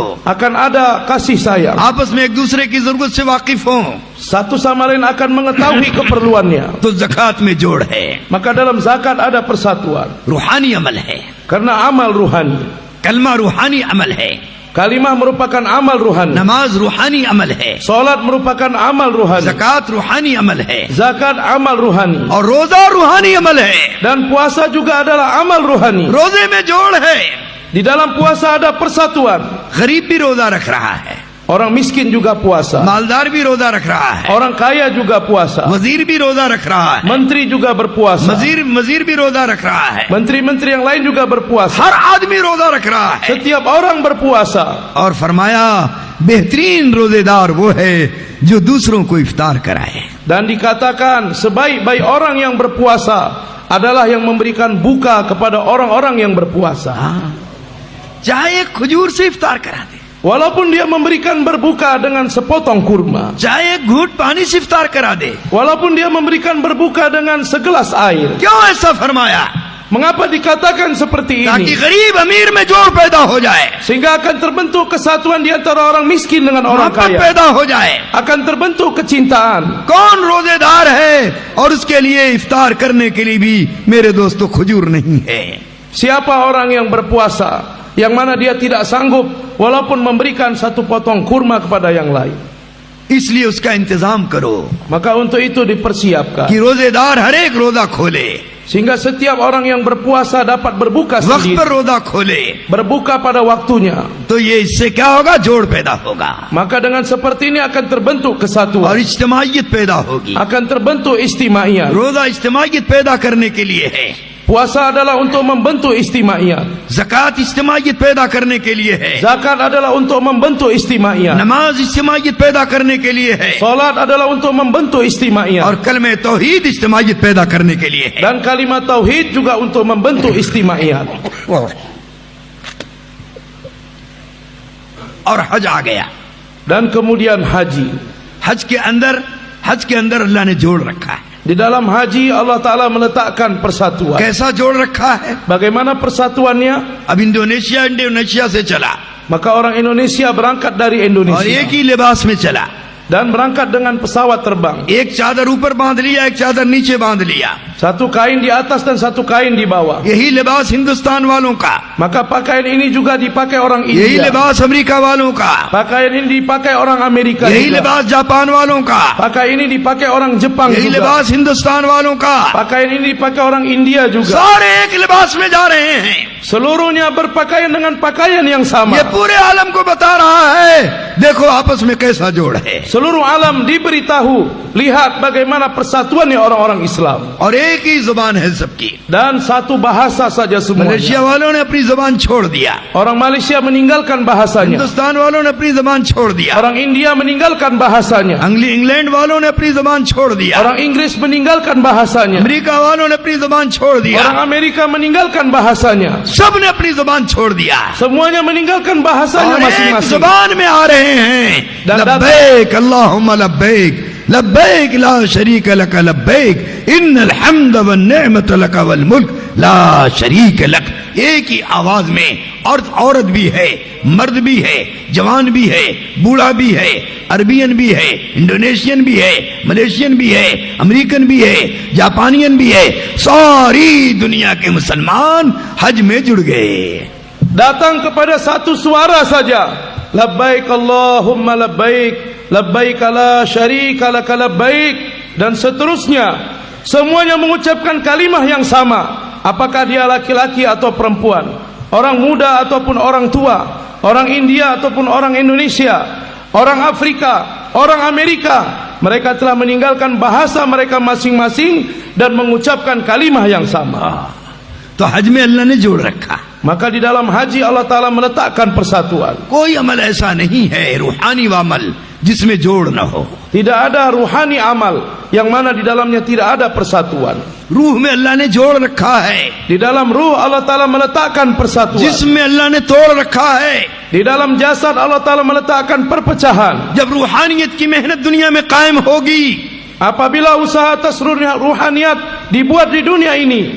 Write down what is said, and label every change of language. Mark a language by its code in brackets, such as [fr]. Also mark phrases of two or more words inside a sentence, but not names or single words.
[id] akan ada kasih sayang, [hi] आपस में एक दूसरे की जरूरत से वाकिफ हो। [id] satu sama lain akan mengetahui keperluannya. [hi] तो ज़कात में जोड़ है। [id] Maka dalam zakat ada persatuan, [hi] रूहानी अमल है, [id] karena amal ruhani. [hi] कलमा रूहानी अमल है, [id] Kalimah merupakan amal ruhani, [hi] नमाज रूहानी अमल है, [id] salat merupakan amal ruhani, [hi] ज़कात रूहानी अमल है, [id] zakat amal ruhani, [hi] और रोजा रूहानी अमल है। [id] dan puasa juga adalah amal ruhani. [hi] रोजे में जोड़ है। [id] Di dalam puasa ada persatuan. [hi] गरीब भी रोजा रख रहा है, [id] Orang miskin juga puasa, [hi] मालदार भी रोजा रख रहा है, [id] orang kaya juga puasa, [hi] वजीर भी रोजा रख रहा है, [id] menteri juga berpuasa, [hi] मजीर भी रोजा रख रहा है, [id] menteri-menteri yang lain juga berpuasa. [hi] हर आदमी रोजा रख रहा है। [id] Setiap orang berpuasa. [hi] और फरमाया बेहतरीन रोजेदार वो है जो दूसरों को इफ्तार कराए। [id] Dan dikatakan sebaik-baik orang yang berpuasa adalah yang memberikan buka kepada orang-orang yang berpuasa. [hi] चाहे एक खजूर से इफ्तार करा दे, [id] Walaupun dia memberikan berbuka dengan sepotong kurma, [hi] चाहे एक घूंट पानी से इफ्तार करा दे। [id] walaupun dia memberikan berbuka dengan segelas air. [hi] क्यों ऐसा फरमाया? [id] Mengapa dikatakan seperti [hi] ताकि [id] ini? [hi] गरीब अमीर में जोड़ पैदा हो जाए, [id] Sehingga akan terbentuk kesatuan di antara orang miskin dengan orang [hi] मोहब्बत [id] kaya. [hi] पैदा हो जाए। [id] Akan terbentuk kecintaan. [hi] कौन रोजेदार है और उसके लिए इफ्तार करने के लिए भी मेरे दोस्तों खजूर नहीं है? [id] Siapa orang yang berpuasa yang mana dia tidak sanggup walaupun memberikan satu potong kurma kepada yang lain? [hi] इसलिए उसका इंतजाम करो [id] Maka untuk itu dipersiapkan, [hi] कि रोजेदार हर एक रोजा खोले, [id] sehingga setiap orang yang berpuasa dapat berbuka [hi] वक्त पर [id] sendiri, [hi] रोजा खोले। [id] berbuka pada waktunya. [hi] तो ये इससे क्या होगा? जोड़ पैदा होगा [id] Maka dengan seperti ini akan terbentuk [hi] और [id] kesatuan, [hi] इज्तिमाइयत पैदा होगी। [id] akan terbentuk istimaiyah. [hi] रोजा इज्तिमाइयत पैदा करने के लिए है, [id] Puasa adalah untuk membentuk istimaiyah, [hi] ज़कात इज्तिमाइयत पैदा करने के लिए है, [id] zakat adalah untuk membentuk istimaiyah, [hi] नमाज इज्तिमाइयत पैदा करने के लिए है, [id] salat adalah untuk membentuk istimaiyah, [hi] और कलमे तौहीद इज्तिमाइयत पैदा करने के लिए है। [id] dan kalimat tauhid juga untuk membentuk istimaiyah. [hi] और हज आ गया। [id] Dan kemudian haji. [hi] हज के अंदर अल्लाह ने जोड़ रखा है। [id] Di dalam haji Allah Ta'ala meletakkan persatuan. [hi] कैसा जोड़ रखा है? [id] Bagaimana persatuannya? [hi] अब इंडोनेशिया से चला [id] Maka orang Indonesia berangkat dari [hi] और [id] Indonesia [hi] एक ही लिबास में चला। [id] dan berangkat dengan pesawat terbang. [hi] एक चादर ऊपर बांध लिया, एक चादर नीचे बांध लिया। [id] Satu kain di atas dan satu kain di bawah. [hi] यही लिबास हिंदुस्तान वालों का, [id] Maka pakaian ini juga dipakai orang [hi] यही [id] India. [hi] लिबास अमेरिका वालों का, [id] Pakaian ini dipakai orang Amerika [hi] यही [id] juga. [hi] लिबास जापान वालों का, [id] Pakaian ini dipakai orang Jepang [hi] यही [id] juga. [hi] लिबास हिंदुस्तान वालों का। [id] Pakaian ini dipakai orang India juga. [hi] सारे एक लिबास में जा रहे हैं। [id] Seluruhnya berpakaian dengan pakaian yang sama. [hi] ये पूरे आलम को बता रहा है, देखो आपस में कैसा जोड़ है। [id] Seluruh alam diberitahu, lihat bagaimana persatuannya orang-orang Islam. [hi] और एक ही जुबान है सबकी। [id] Dan satu bahasa saja [hi] मलेशिया [id] semuanya. [hi] वालों ने अपनी जुबान छोड़ दिया, [id] Orang Malaysia meninggalkan bahasanya. [hi] हिंदुस्तान वालों ने अपनी जुबान छोड़ दिया, [id] Orang India meninggalkan bahasanya. [hi] इंग्लैंड वालों ने अपनी जुबान छोड़ दिया, [id] Orang Inggris meninggalkan bahasanya. [hi] अमेरिका वालों ने अपनी जुबान छोड़ दिया, [id] Orang Amerika meninggalkan bahasanya. [hi] सब ने अपनी जुबान छोड़ दिया [id] Semuanya meninggalkan bahasanya [hi] और एक [id] masing-masing. [hi] जुबान में आ रहे हैं। [id] Dan datang- [ar] لبيك اللهم لبيك لبيك لا شريك لك لبيك إن الحمد والنعمة لك والملك لا شريك لك, [hi] एक ही आवाज में औरत भी है, मर्द भी है, जवान भी है, बूढ़ा भी है, अरबियन भी है, इंडोनेशियन भी है, मलेशियन भी है, अमेरिकन भी है, जापानियन भी है, सारी दुनिया के मुसलमान हज में जुड़ गए। [id] Datang kepada satu suara saja, [ar] لبيك اللهم لبيك، لبيك لا شريك لك لبيك, [id] dan seterusnya. Semuanya mengucapkan kalimah yang sama, apakah dia laki-laki atau perempuan, orang muda ataupun orang tua, orang India ataupun orang Indonesia, orang Afrika, orang Amerika. Mereka telah meninggalkan bahasa mereka masing-masing dan mengucapkan kalimah yang sama. [hi] तो हज में अल्लाह ने जोड़ रखा। [id] Maka di dalam haji Allah Ta'ala meletakkan persatuan. [hi] कोई अमल ऐसा नहीं है रूहानी अमल जिसमें जोड़ न हो। [id] Tidak ada ruhani amal yang mana di dalamnya tidak ada persatuan. [hi] रूह में अल्लाह ने जोड़ रखा है, [id] Di dalam ruh Allah Ta'ala meletakkan persatuan. [hi] जिसमें अल्लाह ने तोड़ रखा है। [id] Di dalam jasad Allah Ta'ala meletakkan perpecahan. [hi] जब रूहानियत की मेहनत दुनिया में कायम होगी, [id] Apabila usaha atas ruhaniyat dibuat di dunia ini,